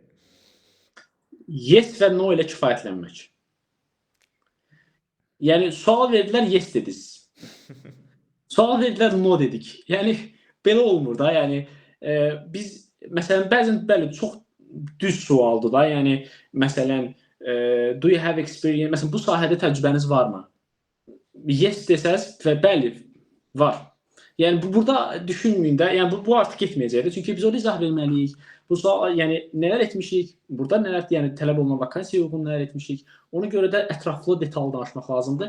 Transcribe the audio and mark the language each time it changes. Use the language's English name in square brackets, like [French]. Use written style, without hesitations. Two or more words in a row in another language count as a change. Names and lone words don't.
[Azerbaijani] Yes və no ilə kifayətlənmək. Yəni sual verdilər, yes dediniz. Sual verdilər, no dedik. Yəni belə olmur da. Yəni biz məsələn bəzən bəli çox düz sualdır da. Yəni məsələn [English] do you have experience? [Azerbaijani] Məsələn bu sahədə təcrübəniz varmı? Yes desəz və bəli var. Yəni burada düşünməyin də. Yəni bu artıq getməyəcəkdir. Çünki biz orada izah verməliyik. Bu sual yəni nələr etmişik? Burada nələr yəni tələb olunan vakansiyaya uyğun nələr etmişik? Ona görə də ətraflı, detallı danışmaq lazımdır.